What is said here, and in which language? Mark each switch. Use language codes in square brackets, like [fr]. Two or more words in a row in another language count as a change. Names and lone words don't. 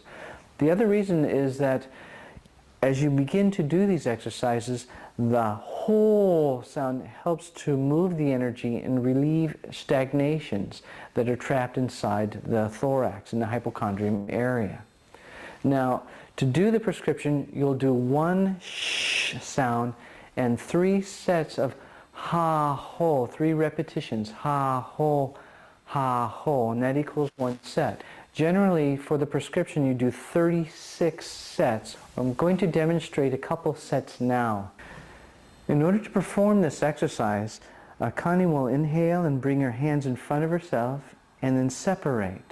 [en] The other reason is that as you begin to do these exercises, the whole sound helps to move the energy and relieve stagnations that are trapped inside the thorax in the hypochondrium area. Now, to do the prescription, you'll do 1 sh sound and 3 sets of ha ho, 3 repetitions, ha ho, and that equals 1 set. Generally, for the prescription, you do 36 sets. I'm going to demonstrate a couple sets now. In order to perform this exercise, Connie will inhale and bring her hands in front of herself and then separate.